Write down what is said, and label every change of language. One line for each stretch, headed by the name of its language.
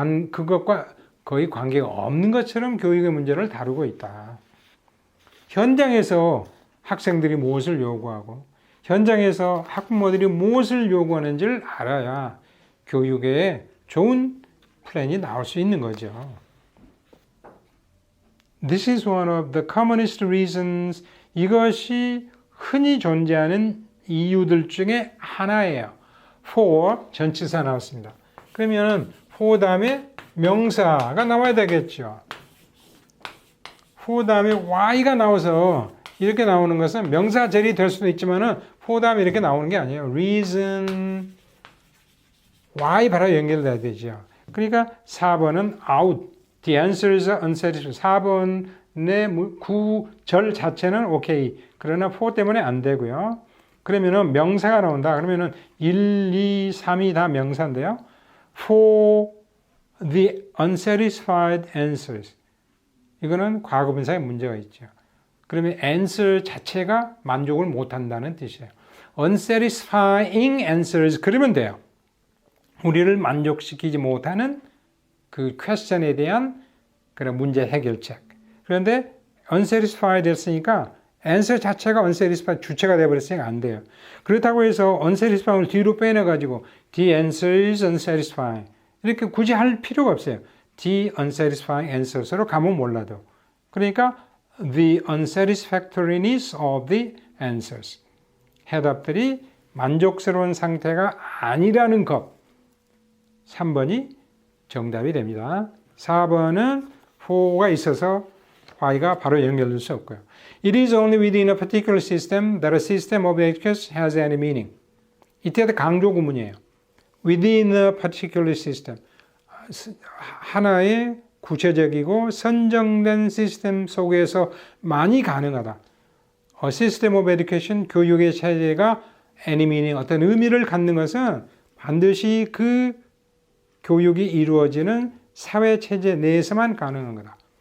Korean: 그것과 거의 관계가 없는 것처럼 교육의 문제를 다루고 있다. 현장에서 학생들이 무엇을 요구하고 현장에서 학부모들이 무엇을 요구하는지를 알아야 교육에 좋은 플랜이 나올 수 있는 거죠.
English: This is one of the commonest reasons.
Korean: 이것이 흔히 존재하는 이유들 중에 하나예요. for 전치사 나왔습니다. 그러면 for 다음에 명사가 나와야 되겠죠. for 다음에 y가 나와서 이렇게 나오는 것은 명사절이 될 수도 있지만은 for 다음에 이렇게 나오는 게 아니에요. reason y 바로 연결돼야 되죠. 그러니까 4번은 out.
English: The answers are unsatisfactory.
Korean: 4번의 구절 자체는 오케이. 그러나 for 때문에 안 되고요. 그러면은 명사가 나온다. 그러면은 1, 2, 3이 다 명사인데요.
English: For the unsatisfied answers.
Korean: 이거는 과거분사에 문제가 있죠. 그러면 answer 자체가 만족을 못한다는 뜻이에요.
English: unsatisfying answers
Korean: 그러면 돼요. 우리를 만족시키지 못하는 그 question에 대한 그런 문제 해결책. 그런데 unsatisfied 됐으니까 answer 자체가 unsatisfied 주체가 되어버렸으니까 안 돼요. 그렇다고 해서 unsatisfied을 뒤로 빼내가지고
English: the answer is unsatisfying
Korean: 이렇게 굳이 할 필요가 없어요.
English: the unsatisfying answers
Korean: 로 가면 몰라도. 그러니까
English: the unsatisfactoriness of the answers.
Korean: 해답들이 만족스러운 상태가 아니라는 것. 3번이 정답이 됩니다. 4번은 for가 있어서 y가 바로 연결될 수 없고요.
English: It is only within a particular system that a system of education has any meaning.
Korean: 이때도 강조 구문이에요.
English: Within a particular system.
Korean: 하나의 구체적이고 선정된 시스템 속에서 많이 가능하다.
English: A system of education,
Korean: 교육의 체제가
English: any meaning,
Korean: 어떤 의미를 갖는 것은 반드시 그 교육이 이루어지는 사회 체제 내에서만 가능한 거다.